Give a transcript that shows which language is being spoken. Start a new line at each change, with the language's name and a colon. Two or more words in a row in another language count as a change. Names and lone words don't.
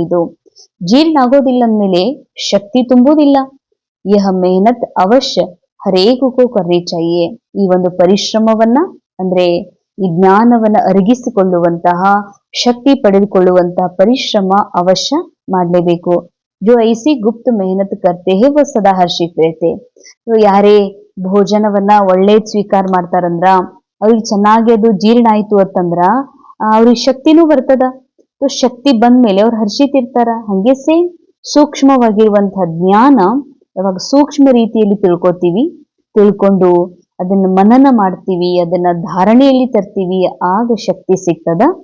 Kannada: ಇದು ಜೀರ್ಣ ಆಗೋದಿಲ್ಲ ಅಂದ್ಮೇಲೆ ಶಕ್ತಿ ತುಂಬುವುದಿಲ್ಲ.
Hindi: यह मेहनत अवश्य हरेकु करनी चाहिए.
Kannada: ಈ ಒಂದು ಪರಿಶ್ರಮವನ್ನ ಅಂದ್ರೆ ಈ ಜ್ಞಾನವನ್ನ ಅರಗಿಸಿಕೊಳ್ಳುವಂತಹ, ಶಕ್ತಿ ಪಡೆದುಕೊಳ್ಳುವಂತಹ ಪರಿಶ್ರಮ ಅವಶ್ಯ ಮಾಡಲೇಬೇಕು.
Hindi: जो ऐसी गुप्त मेहनत करते हैं वो सदा हर्षित रहते.
Kannada: ಯಾರೇ ಭೋಜನವನ್ನ ಒಳ್ಳೇದ್ ಸ್ವೀಕಾರ ಮಾಡ್ತಾರಂದ್ರ, ಅವ್ರಿಗೆ ಚೆನ್ನಾಗಿ ಅದು ಜೀರ್ಣ ಆಯ್ತು ಅಂತಂದ್ರ ಅವ್ರಿಗೆ ಶಕ್ತಿನೂ ಬರ್ತದ. ಶಕ್ತಿ ಬಂದ್ಮೇಲೆ ಅವ್ರು ಹರ್ಷಿತ ಇರ್ತಾರ. ಹಂಗೆ ಸೇಮ್ ಸೂಕ್ಷ್ಮವಾಗಿರುವಂತಹ ಜ್ಞಾನ ಯಾವಾಗ ಸೂಕ್ಷ್ಮ ರೀತಿಯಲ್ಲಿ ತಿಳ್ಕೊತೀವಿ, ತಿಳ್ಕೊಂಡು ಅದನ್ನ ಮನನ ಮಾಡ್ತೀವಿ, ಅದನ್ನ ಧಾರಣೆಯಲ್ಲಿ ತರ್ತೀವಿ, ಆಗ ಶಕ್ತಿ ಸಿಗ್ತದ.